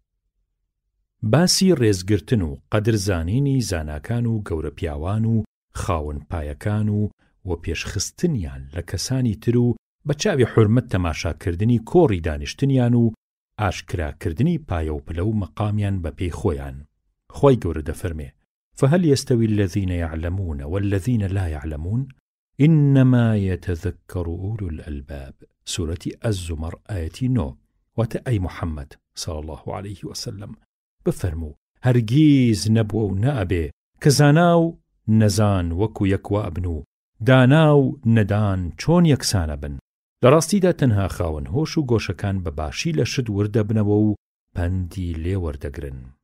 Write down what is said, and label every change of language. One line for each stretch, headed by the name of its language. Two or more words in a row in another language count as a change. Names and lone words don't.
Central Kurdish: باسی ڕێزگرتن و قەدرزانینی زاناکان و گەورە پیاوان و خاوەن پایەکان و پێشخستنیان لە کەسانی تر و بە چاوی حورمەت تەماشاکردنی کۆڕی دانیشتنیان و ئاشکراکردنی پایە و پلە و مەقامیان بە پێی خۆیان. خۆی گەورە دەفەرمێ
Arabic: فهل يستوي الذين يعلمون والذين لا يعلمون إنما يتذكر أولو الألباب. سورة الزمر آية 9.
Central Kurdish: واتە ئەی محەممەد
Arabic: صلى الله عليه وسلم
Central Kurdish: بفەرموو هەرگیز نەبووە و نەئەبێ کە زانا و نەزان وەکو یەکوە ئەبن و دانا و نەدان چۆن یەکسانە بن. لە ڕاستیدا تەنها خاوەن هۆش و گۆشەکان بە باشی لە شت وردەبنەوە و پەندی لێ وەردەگرن.